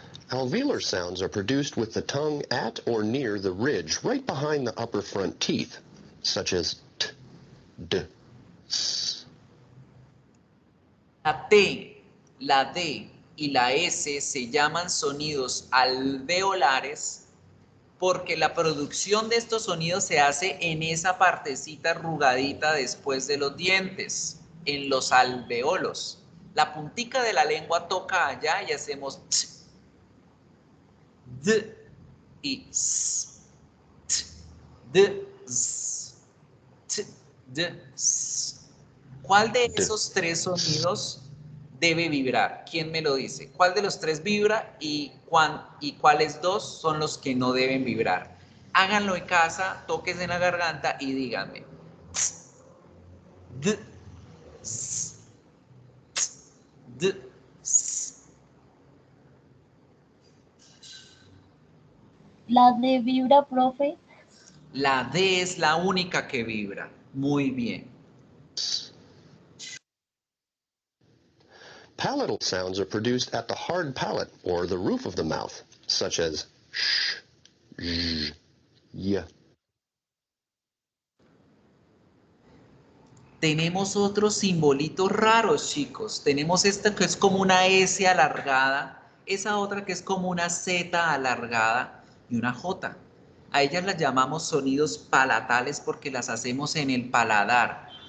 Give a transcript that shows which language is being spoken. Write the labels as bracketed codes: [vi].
[en] Alveolar sounds are produced with the tongue at or near the ridge right behind the upper front teeth, such as t, d, s. [es] La T, la D y la S se llaman sonidos alveolares porque la producción de estos sonidos se hace en esa partecita arrugadita después de los dientes, en los alveolos. La puntica de la lengua toca allá y hacemos t, d y s, t, d, s, t, d, s. ¿Cuál de esos tres sonidos debe vibrar? ¿Quién me lo dice? ¿Cuál de los tres vibra y cuáles dos son los que no deben vibrar? Háganlo en casa, tóquense en la garganta y díganme. D, s, d, s. La D vibra, profe. La D es la única que vibra. Muy bien. [en] Palatal sounds are produced at the hard palate or the roof of the mouth, such as sh, zh, y. [es] Tenemos otros simbolitos raros, chicos. Tenemos esta que es como una S alargada, esa otra que es como una Z alargada y una J. A ellas las llamamos sonidos palatales porque las hacemos en el paladar.